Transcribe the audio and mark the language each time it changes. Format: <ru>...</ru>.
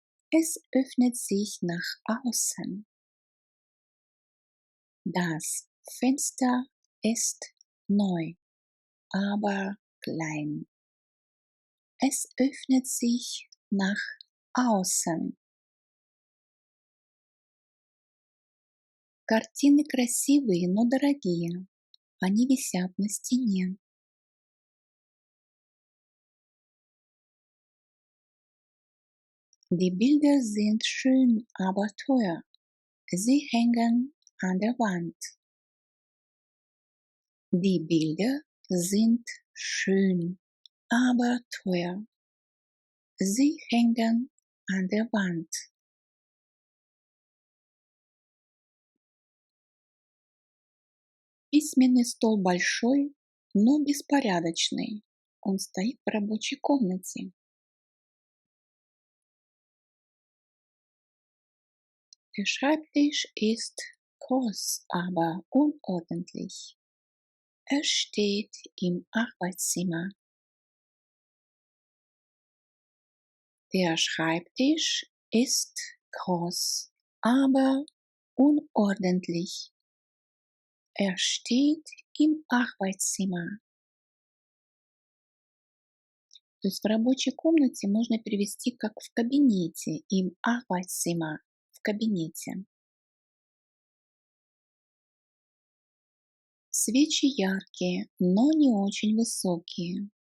<de>Es öffnet sich nach außen. Das Fenster ist neu, aber klein. Es öffnet sich nach außen.</de> <ru>Картины красивые, но дорогие. Они висят на стене.</ru> <de>Die Bilder sind schön, aber teuer. Sie hängen an der Wand. Die Bilder sind schön, aber teuer. Sie hängen an der Wand.</de> <ru>Письменный стол большой, но беспорядочный. Он стоит в рабочей комнате.</ru> <de>Der Schreibtisch ist groß, aber unordentlich. Er steht im Arbeitszimmer. Der Schreibtisch ist groß, aber unordentlich. Er steht im Arbeitszimmer.</de> <ru>То есть в рабочей комнате можно перевести как в кабинете,</ru> <de>im Arbeitszimmer,</de> <ru>в кабинете. Свечи яркие, но не очень высокие.</ru>